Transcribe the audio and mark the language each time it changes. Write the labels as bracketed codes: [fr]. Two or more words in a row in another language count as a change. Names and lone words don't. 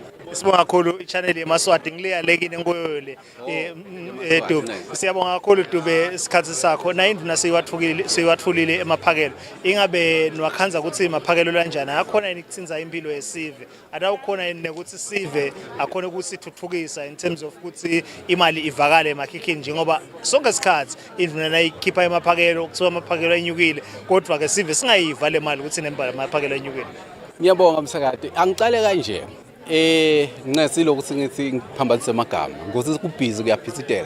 [ss] Sibonga kakhulu i-channel yeMaswati ngiliyalekile ngoyole Dube. Siyabonga kakhulu Dube isikhathi sakho. Na induna siyiwathulile emaphakelo. Ingabe niwakhanza ukuthi imaphakelo kanjani? Akhona yini ukuthinza impilo yesive? Ata ukhona yini ukuthi sive akhona ukuthi thuthukisa [en] in terms of [ss] ukuthi imali ivakale emakhikhini njengoba sonke isikhathi induna nayikhipha emaphakelo kuthiwa amaphakelo anyukile kodwa ke sive singayiva le mali ukuthi nemali amaphakelo anyukile. Ngiyabonga msakade. Angicale kanje. Ngincesile ukuthi ngithi ngiphambanise amagama ngokuthi kubhizi kuyaphithitela.